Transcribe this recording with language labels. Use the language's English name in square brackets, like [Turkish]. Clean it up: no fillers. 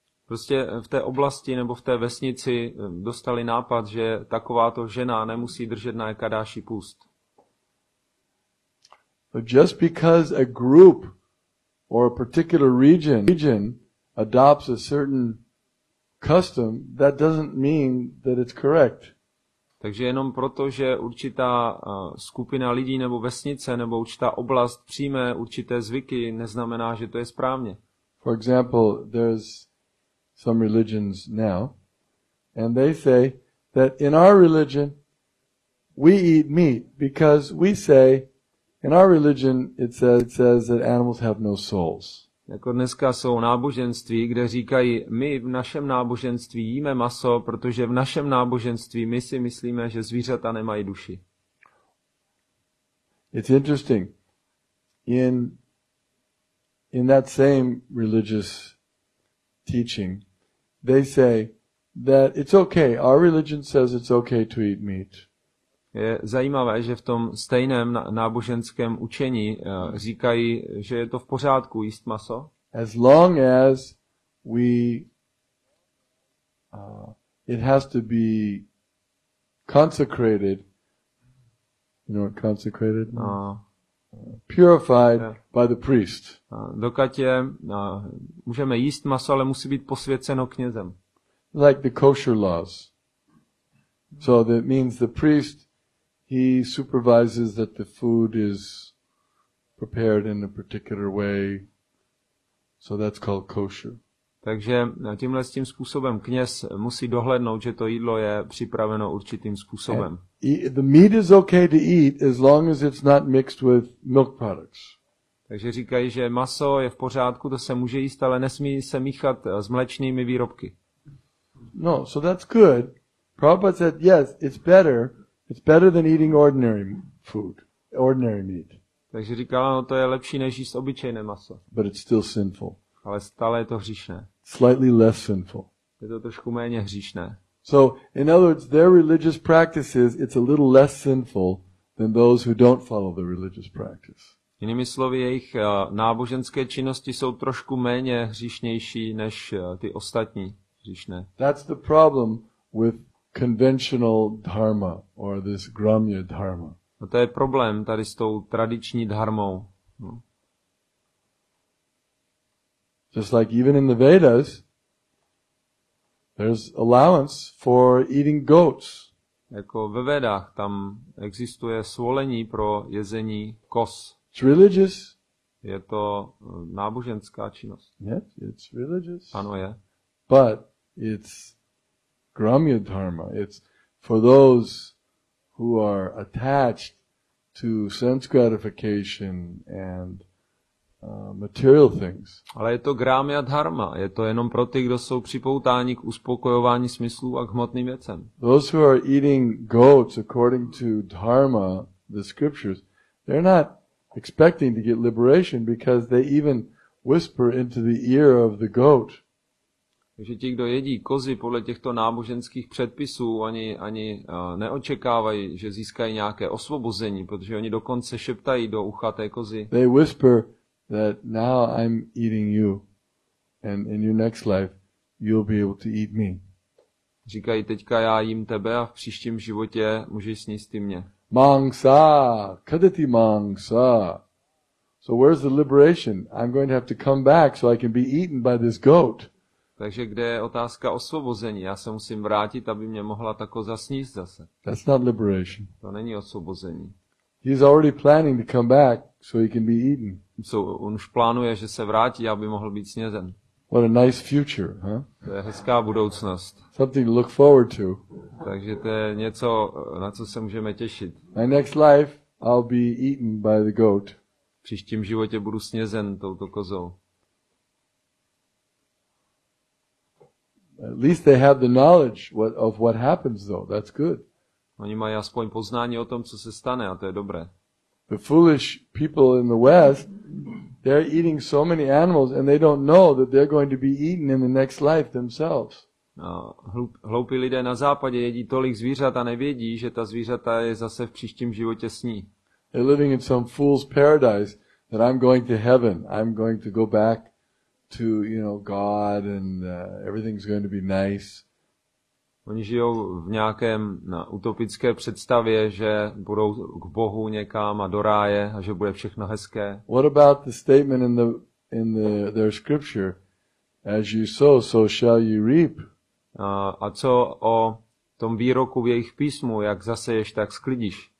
[Czech] Prostě v té oblasti nebo v té vesnici dostali nápad, že takováto žena nemusí držet na Ekadáši půst. [English] But just because a group or a particular region adopts a certain custom, that doesn't mean that it's correct. [Czech] Takže jenom proto, že určitá skupina lidí nebo vesnice nebo určitá oblast přijme určité zvyky, neznamená, že to je správně. [English] For example, there's some religions now, and they say that in our religion we eat meat because we say in our religion it says that animals have no souls. [Czech] Jako dneska jsou náboženství, kde říkají, my v našem náboženství jíme maso, protože v našem náboženství my si myslíme, že zvířata nemají duši. [English] It's interesting. In that same religious teaching, they say that it's okay. Our religion says it's okay to eat meat. [Czech] Je zajímavé, že v tom stejném náboženském učení říkají, že je to v pořádku jíst maso. [English] As long as it has to be consecrated. You know what consecrated? Purified by the priest. [Czech] Dokud můžeme jíst maso, ale musí být posvěceno knězem. [English] Like the kosher laws. So that means the priest, he supervises that the food is prepared in a particular way. So that's called kosher. [Czech] Takže tím způsobem kněz musí dohlédnout, že to jídlo je připraveno určitým způsobem. [English] the meat is okay to eat as long as it's not mixed with milk products. [Czech] Takže říkají, že maso je v pořádku, to se může jíst, ale nesmí se míchat s mléčnými výrobky. [English] No, so that's good. Prabhupada said, yes, it's better than eating ordinary food, ordinary meat. [Czech] Takže říkala, no to je lepší než jíst obyčejné maso. [English] But it's still sinful. [Czech] Ale stále je to hříšné. [English] Slightly less sinful. [Czech] Je to trošku méně hříšné. [English] So, in other words, their religious practices, it's a little less sinful than those who don't follow the religious practice. [Czech] Jinými slovy, jejich náboženské činnosti jsou trošku méně hříšnější než ty ostatní hříšné. [English] That's the problem with conventional dharma or this gramya dharma. [Czech] A to je problém tady s tou tradiční dharmou. No. [English] Just like even in the Vedas, there's allowance for eating goats. [Czech] Jako ve Védách tam existuje svolení pro jezení kos. [English] It's religious. [Czech] Je to náboženská činnost. [English] Yes, it's religious. [Czech] Ano je. [English] But it's gramya dharma. It's for those who are attached to sense gratification and material things. [Czech] Ale je to gramya dharma. Je to jenom pro ty, kdo jsou připoutáni k uspokojování smyslů a k hmotným věcem. [English] Those who are eating goats according to dharma, the scriptures, they're not expecting to get liberation because they even whisper into the ear of the goat. [Czech] Takže ti, kdo jedí kozy podle těchto náboženských předpisů, ani neočekávají, že získají nějaké osvobození, protože oni dokonce šeptají do ucha té kozy. [English] They whisper that now I'm eating you, and in your next life you'll be able to eat me. [Czech] Říkají, teďka já jím tebe a v příštím životě můžeš sníst ty mě. [Sanskrit] Mangsa, kadati mangsa. [English] So where's the liberation? I'm going to have to come back so I can be eaten by this goat. [Czech] Takže kde je otázka osvobození? Já se musím vrátit, aby mě mohla ta koza sníst zase. [English] That's not liberation. [Czech] To není osvobození. [English] He's already planning to come back so he can be eaten. [Czech] On už plánuje, že se vrátí, aby mohl být snězen. [English] What a nice future, huh? [Czech] To je hezká budoucnost. [English] Something to look forward to. [Czech] Takže to je něco, na co se můžeme těšit. [English] My next life, I'll be eaten by the goat. [Czech] V příštím životě budu snězen touto kozou. [English] At least they have the knowledge of what happens though. That's good. [Czech] Oni mají aspoň poznání o tom, co se stane, a to je dobré. [English] The foolish people in the West, they're eating so many animals and they don't know that they're going to be eaten in the next life themselves. [Czech] Hloupí lidé na západě jedí tolik zvířat a nevědí, že ta zvířata je zase v příštím životě sní. [English] They're living in some fool's paradise that I'm going to heaven. I'm going to go back to, God and everything's going to be nice. [Czech] Oni žijou v nějakém utopické představě, že budou k Bohu někam a do ráje a že bude všechno hezké. [English] What about the statement in their scripture? As you sow, so shall you reap. [Czech] A co o tom výroku v jejich písmu, jak zaseješ, tak sklidíš.